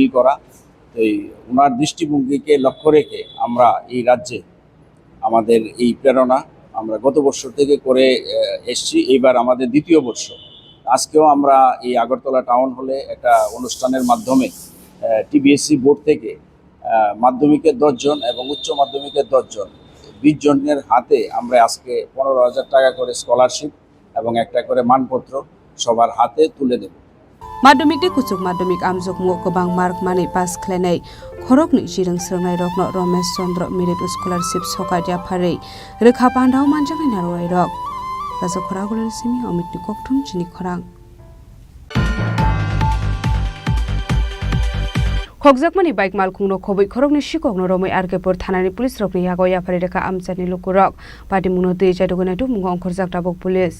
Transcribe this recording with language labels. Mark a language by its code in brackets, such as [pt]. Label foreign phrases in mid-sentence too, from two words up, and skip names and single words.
[bn] করা তো ওনার দৃষ্টিভঙ্গিকে লক্ষ্য রেখে আমরা এই রাজ্যে আমাদের এই প্রেরণা আমরা গত বছর থেকে করে এসেছি এইবার আমাদের দ্বিতীয় বর্ষ আজকেও আমরা এই আগরতলা টাউন হলে একটা অনুষ্ঠানের মাধ্যমে টিবিএসসি বোর্ড থেকে মাধ্যমিকের 10 জন এবং উচ্চ মাধ্যমিকের 10 জন 20 জনের হাতে আমরা আজকে 15,000 টাকা করে স্কলারশিপ এবং একটা করে মানপত্র সবার হাতে তুলে দেব [trp] Madhumik de kucuk madhumik amjuk mo gobang mark mani pas klenai khorok ni jirang srangnai rokno Ramesh Chandra Merit Scholarship sokadia pharei rekha pandau manjang narwai rok raja khoragul simi Amit ni kokthum Chini Khorang Khokjakmani bike malkhungno khoboi khorokni sikokno romai arkepur thanani police rokni yagoya pharei rekha amchani lukurok pati muno tei jadogona du mungo khorjak tabok police